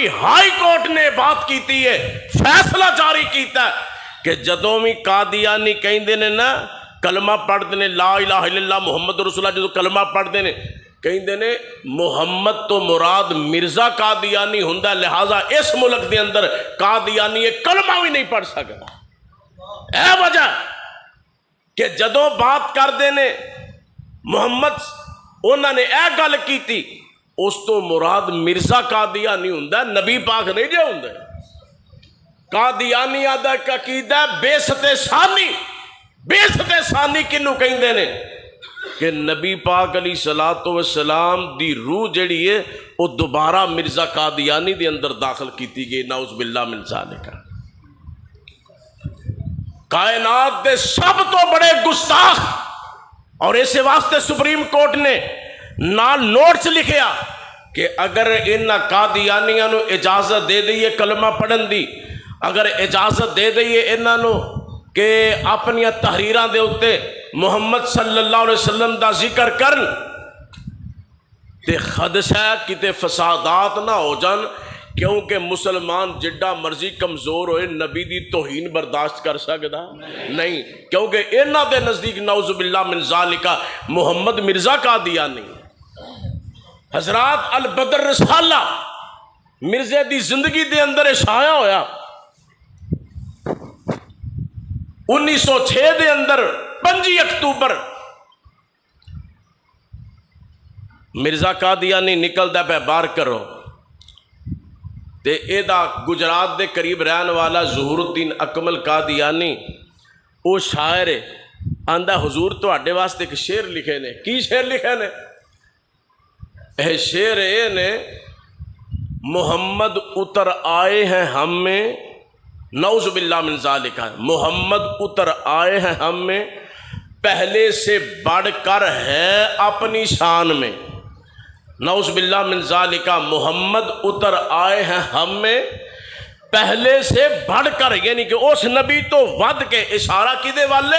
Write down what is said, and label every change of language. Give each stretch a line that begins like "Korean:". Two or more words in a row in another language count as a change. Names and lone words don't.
Punjabi: ہائی کورٹ نے بات کیتی ہے، فیصلہ جاری کیتا ہے کہ جدوں بھی قادیانی کہندے نے نا کلمہ پڑھتے نے
Arabic: لا الہ الا اللہ محمد رسول اللہ،
Punjabi: جدوں کلمہ پڑھتے نے کہندے نے محمد تو مراد مرزا قادیانی ہوندا، لہذا اس ملک دے اندر قادیانی ایک کلمہ بھی نہیں پڑھ سکتا۔ اے وجہ کہ جدوں بات کردے نے محمد انہوں نے اے گل کیتی، اس تو مراد مرزا قادیانی ہوندا، نبی پاک نہیں جے ہوندا۔ قادیانی دا ایک عقیدہ بیست ثانی کنوں کہندے نے کہ نبی پاک
Arabic: علیہ الصلوۃ والسلام
Punjabi: دی روح جڑی ہے وہ دوبارہ مرزا قادیانی دے اندر داخل کیتی گئی،
Arabic: نعوذ باللہ من ذالک۔
Punjabi: کائنات دے سب تو بڑے گستاخ، اور اسی واسطے سپریم کورٹ نے نال نوٹس لکھیا کہ اگر ان قادیانیاں نو اجازت دے دئیے کلمہ پڑھن دی، اگر اجازت دے دئیے انہاں نو کہ اپنی تحریراں دے اوتے محمد
Arabic: صلی اللہ علیہ وسلم
Punjabi: دا ذکر کرن تے خدشہ ہے کتے فسادات نہ ہو جان، کیونکہ مسلمان جڈا مرضی کمزور ہوئے نبی دی توہین برداشت کر سکتا نہیں، کیونکہ انہاں دے نزدیک
Arabic: نعوذ باللہ من ذالک
Punjabi: محمد مرزا قادیانی۔ حضرات البدر رسالہ مرزے دی زندگی دے اندر شائع ہویا 1906 دے اندر 5 اکتوبر مرزا قادیانی نکلدا پہ باہر کرو تے اے دا گجرات دے قریب رہن والا ظہور الدین اکمل قادیانی او شاعر ہے، آندا حضور تواڈے واسطے ایک شعر لکھے نے۔ کی شعر لکھے نے؟ اے شعر اے نے
Urdu: محمد اتر آئے ہیں ہم میں،
Arabic: نعوذ باللہ من ذالک،
Urdu: محمد اتر آئے ہیں ہم میں پہلے سے بڑھ کر ہے اپنی شان میں،
Arabic: نعوذ باللہ من ذالک،
Urdu: محمد اتر آئے ہیں ہم میں پہلے سے بڑھ کر، یعنی کہ
Punjabi: اس نبی تو ود کے، اشارہ کدے والے؟